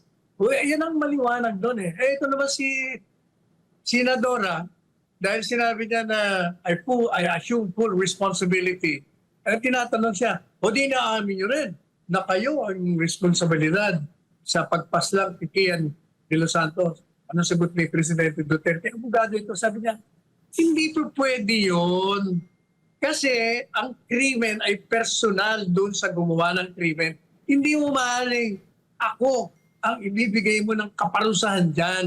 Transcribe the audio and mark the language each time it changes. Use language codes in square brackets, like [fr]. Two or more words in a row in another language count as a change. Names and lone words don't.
[tl] O yan ang maliwanag doon eh. Ito naman si Senadora, dahil sinabi niya na [en] I assume full responsibility. [tl] Tinatanong siya, o di naamin niyo rin na kayo ang responsibilidad sa pagpaslang kay Kian de los Santos. Ano sagot ni Presidente Duterte? Abogado ito, sabi niya, hindi po pwede yun. Kasi ang krimen ay personal doon sa gumawa ng krimen. Hindi mo maaaring ako ang ibibigay mo ng kaparusahan dyan.